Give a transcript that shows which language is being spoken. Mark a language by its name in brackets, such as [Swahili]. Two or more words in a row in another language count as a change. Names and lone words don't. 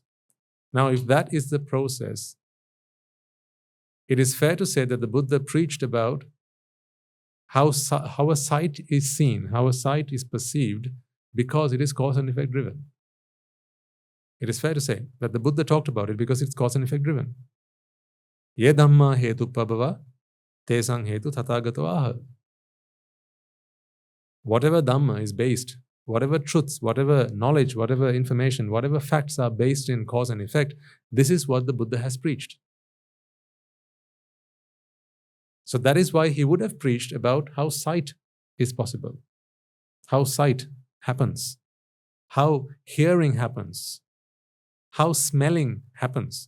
[English] Now, if that is the process, it is fair to say that the Buddha preached about how a sight is seen, how a sight is perceived, because it is cause and effect driven. It is fair to say that the Buddha talked about it because it's cause and effect driven. [Pali] Ye dhamma hetu pabhava, tesang hetu tathagato aha. [English] Whatever dhamma is based, whatever truths, whatever knowledge, whatever information, whatever facts are based in cause and effect, this is what the Buddha has preached. So that is why he would have preached about how sight is possible, how sight happens, how hearing happens, how smelling happens.